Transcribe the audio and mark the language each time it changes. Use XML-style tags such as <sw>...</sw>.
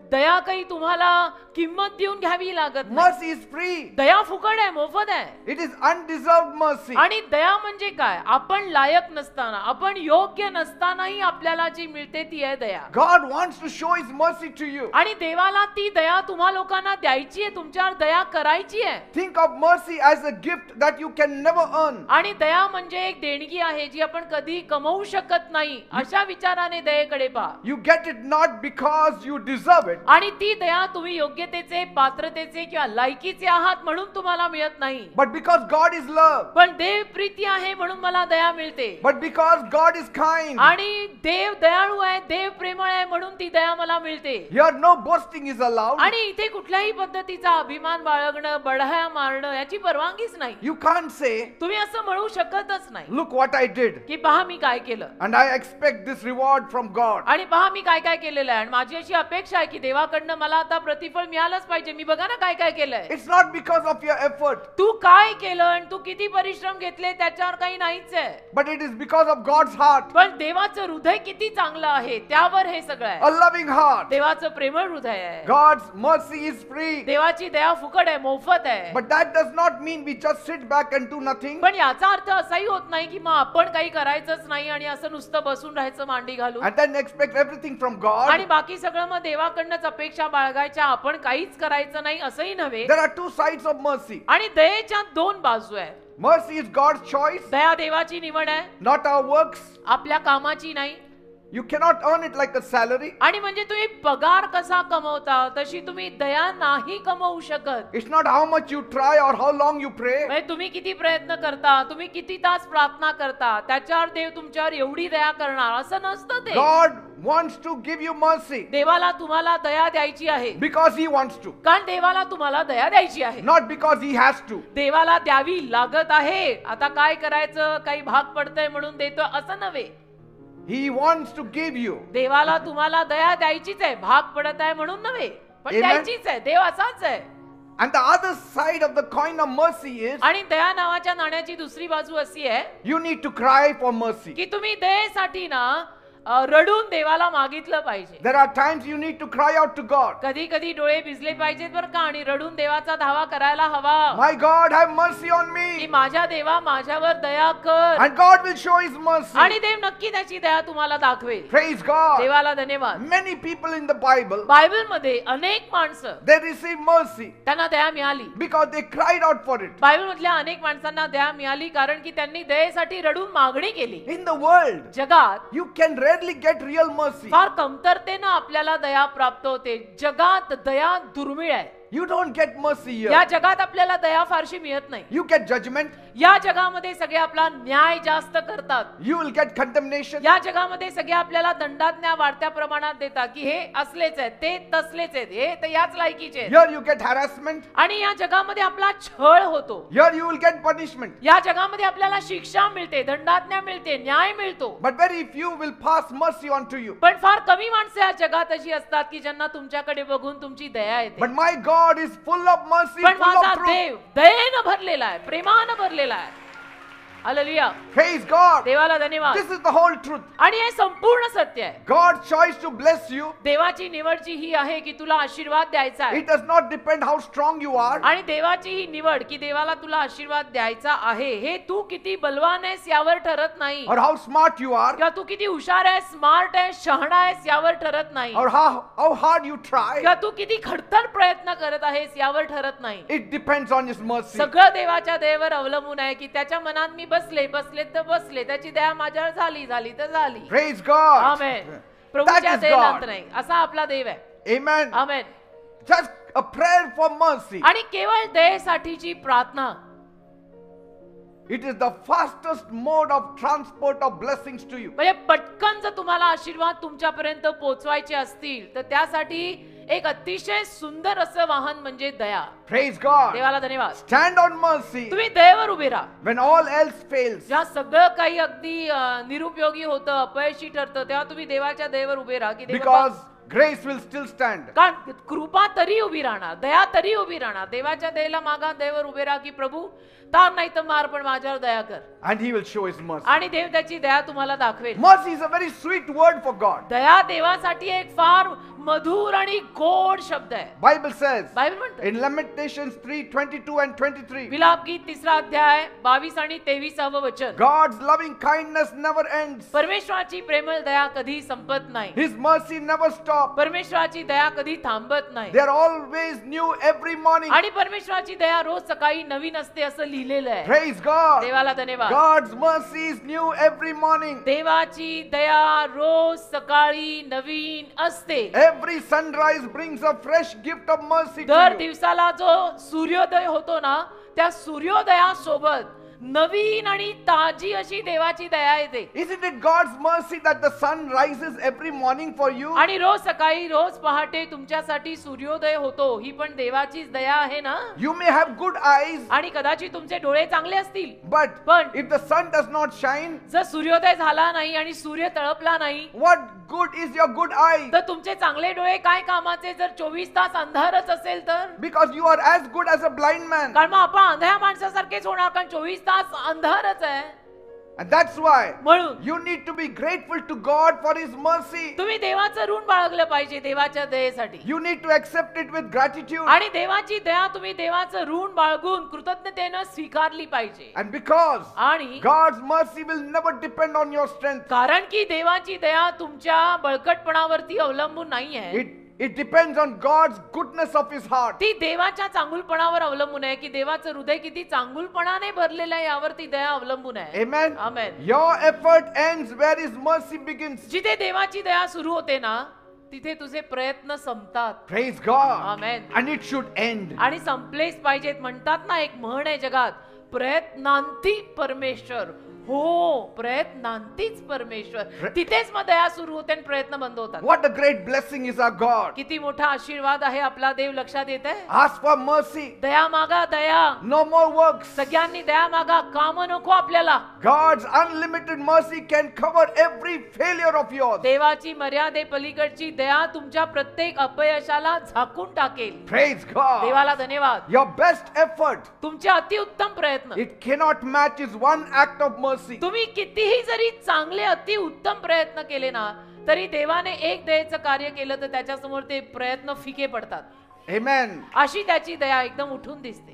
<mr>दया काही तुम्हाला किंमत देऊन घ्यावी लागत नाही.</mr> <en>Mercy is free.</en> <mr>दया फुकट आहे, मोफत आहे.</mr> <en>It is undeserved mercy.</en> <mr>आणि दया म्हणजे काय? आपण लायक नसताना, आपण योग्य नसतानाही आपल्याला जी मिळते ती आहे दया.</mr> <en>God wants to show His mercy to you.</en> <mr>आणि देवाला ती दया तुम्हा लोकांना द्यायची आहे, तुमच्यावर दया करायची आहे.</mr> <en>Think of mercy as a gift that you can never earn.</en> <mr>आणि दया म्हणजे एक देणगी आहे जी आपण कधी कमवू शकत नाही. अशा विचाराने दयेकडे पहा.</mr> <en>You get it not because you deserve it,</en> <mr>आणि ती दया तुम्ही योग्यतेचे, पात्रतेचे किंवा लायकीचे आहात म्हणून तुम्हाला मिळत नाही.</mr> <en>but because God is love,</en> <mr>पण देव प्रीती आहे म्हणून मला दया मिळते.</mr> <en>but because God is kind.</en> <mr>आणि देव दयाळू आहे, देव प्रेमळ आहे म्हणून ती दया मला मिळते.</mr> <en>Here no boasting is allowed.</en> <mr>आणि इथे कुठल्याही पद्धतीचा अभिमान बाळगणं, बढाया मारणं याची परवानगीच नाही.</mr> <en>You can't say,</en> <mr>तुम्ही असं म्हणू शकतच नाही</mr> <en>look what I did,</en> <mr>की पहा मी काय केलं</mr> <en>and I expect this reward from God.</en> <mr>आणि पहा मी काय काय केलेलं आहे आणि माझी अशी अपेक्षा आहे की देवाकडनं मला आता प्रतिफळ मिळालंच पाहिजे. मी बघा ना काय काय केलंय.</mr> <en>It's not because of your effort,</en> <mr>तू काय केलं आणि तू किती परिश्रम घेतले त्याच्यावर काही नाहीच आहे.</mr> <en>but it is because of God's heart,</en> <mr>पण देवाचं हृदय किती चांगलं आहे त्यावर हे सगळं आहे.</mr> <en>a loving heart.</en> <mr>देवाचं प्रेमळ हृदय आहे.</mr> <en>God's mercy is free,</en> <mr>देवाची दया फुकट आहे, मोफत आहे.</mr> <en>but that does not mean we just sit back and do nothing.</en> <mr>पण याचा अर्थ असाही होत नाही की मग आपण काही करायचंच नाही आणि असं नुसतं बसून राहायचं मांडी घालून</mr> <en>And then expect everything from God.</en> <mr>आणि बाकी सगळं मग देवाकडनंच अपेक्षा बाळगायच्या, आपण काहीच करायचं नाही असंही नव्हे.</mr> <en>There are two sides of mercy.</en> <mr>आणि दयेच्या दोन बाजू आहेत.</mr> <en>Mercy is God's choice,</en> <mr>दया देवाची निवड आहे,</mr> <en>not our works.</en> <mr>आपल्या कामाची नाही.</mr> <en>You cannot earn it like a salary.</en> <mr>आणि म्हणजे तुम्ही पगार कसा कमवता तशी तुम्ही दया नाही कमवू शकत.</mr> <en>It's not how much you try or how long you pray.</en> <mr>म्हणजे तुम्ही किती प्रयत्न करता, तुम्ही किती तास प्रार्थना करता, त्याच्यावर देव तुमच्यावर एवढी दया करणार असं नसतं ते.</mr> <en>God wants to give you mercy</en> <mr>देवाला तुम्हाला दया द्यायची आहे</mr> <en>because He wants to,</en> <mr>कारण देवाला तुम्हाला दया द्यायची आहे,</mr> <en>not because He has to.</en> <mr>देवाला द्यावी लागत आहे. आता काय करायचं, काही भाग पडतंय म्हणून देतो असं नव्हे.</mr> <en>He wants to give you.</en> <mr>देवाला तुम्हाला दया द्यायचीच आहे, भाग पडत आहे म्हणून नव्हे, पण</mr> <en>Amen.</en> <mr>द्यायचीच आहे. देव असाच आहे.</mr> <en>And the other side of the coin of mercy is</en> <mr>आणि दया नावाच्या नाण्याची दुसरी बाजू अशी आहे</mr> <en>you need to cry for mercy.</en> <mr>की तुम्ही दयेसाठी ना रडून देवाला मागितलं पाहिजे.</mr> <en>There are times you need to cry out to God.</en> <mr>कधी कधी डोळे भिजले पाहिजेत बरं का, आणि रडून देवाचा धावा करायला हवा</mr> <en>My God, have mercy on</en> <mr>की</mr> <en>me.</en> <mr>माझ्या देवा माझ्यावर दया कर.</mr> <en>And God will show His mercy.</en> <mr>आणि देव नक्की त्याची दया तुम्हाला दाखवेल.</mr> <en>Praise God.</en> <mr>देवाला धन्यवाद.</mr> <en>Many people in the Bible,</en> <mr>Bible मध्ये अनेक माणसं</mr> <en>they received mercy</en> <mr>त्यांना दया मिळाली.</mr> <en>because they cried out for it.</en> <mr>Bible मधल्या अनेक माणसांना दया मिळाली कारण की त्यांनी दयेसाठी रडून मागणी केली.</mr> <en>In the world,</en> <mr>जगात</mr> <en>you can rarely get real mercy.</en> <mr>फार कमतरतेनं आपल्याला दया प्राप्त होते. जगात दया दुर्मिळ आहे.</mr> <en>You don't get mercy</en> <mr>या</mr> <en>here.</en> <mr>जगात आपल्याला दया फारशी मिळत नाही.</mr> <en>You get judgment.</en> <mr>या जगामध्ये सगळे आपला न्याय जास्त करतात.</mr> <en>You will get condemnation.</en> <mr>या जगामध्ये सगळे आपल्याला दंडाज्ञा वाढत्या प्रमाणात देतात की हे असलेच आहेत, ते तसलेच आहेत, हे तर याच लायकीचे आहेत.</mr> <en>Here you get harassment.</en> <mr>आणि या जगामध्ये आपला छळ होतो.</mr> <en>Here you will get punishment.</en> <mr>या जगामध्ये आपल्याला शिक्षा मिळते, दंडाज्ञा मिळते, न्याय मिळतो.</mr> <en>But very few will pass mercy on to you.</en> <mr>पण फार कमी माणसं या जगात अशी असतात की ज्यांना तुमच्याकडे बघून तुमची दया येते.</mr> <en>But my God is full of mercy,</en> <mr>पण</mr> <en>full</en> <mr>माझा</mr> <en>of truth.</en> <mr>देव दयेनं भरलेला आहे, प्रेमानं भरलेला आहे. हालेलुया.</mr> <en>Praise God.</en> <mr>देवाला धन्यवाद.</mr> <en>This is the whole truth.</en> <mr>आणि हे संपूर्ण सत्य आहे.</mr> <en>God's choice to bless you,</en> <mr>देवाची निवडची ही आहे की तुला आशीर्वाद द्यायचा आहे.</mr> <en>it does not depend how strong you are,</en> <mr>आणि देवाची ही निवड की देवाला तुला आशीर्वाद द्यायचा आहे हे तू किती बलवान आहेस यावर ठरत नाही,</mr> <en>or how smart you are,</en> <mr>किंवा तू किती हुशार आहेस, स्मार्ट आहेस, शहाणा आहेस यावर ठरत नाही,</mr> <en>or how hard you try.</en> <mr>किंवा तू किती खडतर प्रयत्न करत आहेस यावर ठरत नाही.</mr> <en>It depends on His mercy.</en> <mr>सगळं देवाच्या दयेवर अवलंबून आहे की त्याच्या मनात मी बसले तर बसले, त्याची दया माझ्यावर झाली तर झाली.</mr> <en>Praise God.</en> <mr>Amen.</mr> <en>That</en> <mr>प्रभूच्या</mr> <en>is</en> <mr>दयेला</mr> <en>God.</en> <mr>अंत नाही, असा आपला देव आहे.</mr> <en>Amen.</en> <mr>Amen.</mr> <en>Just a prayer for mercy.</en> <mr>आणि केवळ दयेसाठीची प्रार्थना</mr> <en>It is the fastest mode of transport of blessings to you.</en> <mr>म्हणजे पटकन जर तुम्हाला आशीर्वाद तुमच्यापर्यंत पोहोचवायचे असतील तर त्यासाठी एक अतिशय सुंदर असं वाहन म्हणजे दया.</mr> <en>Praise God.</en> <mr>देवाला धन्यवाद.</mr> <en>Stand on mercy</en> <mr>तुम्ही दयेवर उभे राहा.</mr> <en>when all else fails.</en> <mr>जेव्हा सगळं काही अगदी निरुपयोगी होतं, अपयशी ठरतं, तेव्हा तुम्ही देवाच्या दयेवर उभे राहा की देवा,</mr> <en>Because grace will still stand.</en> <mr>कारण कृपा तरी उभी राहणार, दया तरी उभी राहणार. देवाच्या दयेला मागा, दयेवर उभे राहा की प्रभू तार नाही तर मार पण माझ्यावर दया कर.</mr> <en>And He will show His mercy.</en> <mr>आणि देव त्याची दया तुम्हाला दाखवेल.</mr> <en>Mercy is a very sweet word for God.</en> <mr>दया देवासाठी एक फार मधुर आणि गोड शब्द आहे.</mr> <en>Bible says</en> <mr>बायबल म्हणते</mr> <en>in Lamentations 3:22 and 23,</en> <mr>विलाप गीत 3 अध्याय 22 आणि 23 वचन,</mr> <en>God's loving kindness never ends.</en> <mr>परमेश्वराची प्रेमळ दया कधी संपत नाही.</mr> <en>His mercy never stops.</en> <mr>परमेश्वराची दया कधी थांबत नाही.</mr> <en>They are always new every morning.</en> <mr>आणि परमेश्वराची दया रोज सकाळी नवीन असते असं लिहिलेलं आहे.</mr> <en>Praise God.</en> <mr>देवाला धन्यवाद.</mr> <en>God's mercy is new every morning.</en> <mr>देवाची दया रोज सकाळी नवीन असते.</mr> <en>Every sunrise brings a fresh gift of mercy to</en> <mr>दर</mr> <en>you.</en> <mr>दिवसाला जो सूर्योदय होतो ना त्या सूर्योदयासोबत नवीन आणि ताजी अशी देवाची दया येते.</mr> <en>Isn't it God's mercy that the sun rises every morning for you?</en> <mr>आणि रोज सकाळी रोज पहाटे तुमच्यासाठी सूर्योदय होतो, ही पण देवाचीच दया आहे ना.</mr> <en>You may have good eyes,</en> <mr>आणि कदाचित तुमचे डोळे चांगले असतील,</mr> <en>but</en> <mr>पण</mr> <en>if the sun does not shine,</en> <mr>जर सूर्योदय झाला नाही आणि सूर्य तळपला नाही</mr> <en>what good is your good eye?</en> <mr>तर तुमचे चांगले डोळे काय कामाचे जर 24 तास अंधारच असेल तर.</mr> <en>Because you are as good as a blind man.</en> <mr>कारण मग आपण अंधाया माणसासारखेच होणार, कारण 24 तास अंधारच आहे.</mr> <en>And that's why</en> <mr>म्हणून</mr> <en>you need to be grateful to God for His mercy.</en> <mr>तुम्ही देवाचं ऋण बाळगलं पाहिजे देवाच्या दयेसाठी.</mr> <en>You need to accept it with gratitude.</en> <mr>आणि देवाची दया तुम्ही देवाचं ऋण बाळगून कृतज्ञतेनं स्वीकारली पाहिजे.</mr> <en>And because</en> <mr>आणि</mr> <en>God's mercy will never depend on your strength.</en> <mr>कारण की देवाची दया तुमच्या बळकटपणावरती अवलंबून नाहीये.</mr> <en>It depends on God's goodness of His heart.</en> <mr>ती देवाच्या चांगुलपणावर अवलंबून आहे की देवाचं हृदय किती चांगुलपणाने भरलेलं आहे यावरती दया अवलंबून आहे.</mr> <en>Amen. Amen. Your effort ends where His mercy begins.</en> <mr>जिथे देवाची दया सुरू होते ना तिथे तुझे प्रयत्न संपतात.</mr> <en>Praise God. Amen. And it should end.</en> <mr>आणि संपलेच पाहिजेत. म्हणतात ना एक म्हण आहे जगात, प्रयत्नांती परमेश्वर. हो, प्रयत्नांतीच परमेश्वर. तिथेच मग दया सुरू होते आणि प्रयत्न बंद होतात.</mr> <en>What a great blessing is our God.</en> <mr>किती मोठा आशीर्वाद आहे आपला देव. लक्षात येत आहे.</mr> <en>Ask for mercy.</en> <mr>दया मागा, दया.</mr> <en>No more works.</en> <mr>सगळ्यांनी दया मागा. काम नको आपल्याला.</mr> <en>God's unlimited mercy can cover every failure of yours.</en> <mr>देवाची मर्यादे पलीकडची दया तुमच्या प्रत्येक अपयशाला झाकून टाकेल.</mr> <en>Praise God.</en> <mr>देवाला धन्यवाद.</mr> <en>Your best effort,</en> <mr>तुमचे अतिउत्तम प्रयत्न</mr> <en>it cannot match His one act of mercy.</en> <mr>तुम्ही कितीही जरी चांगले अतिउत्तम प्रयत्न केले ना तरी देवाने एक दयेचं कार्य केलं तर त्याच्यासमोर ते प्रयत्न फिके पडतात.</mr> <en>Amen.</en> <mr>अशी त्याची दया एकदम उठून दिसते.</mr>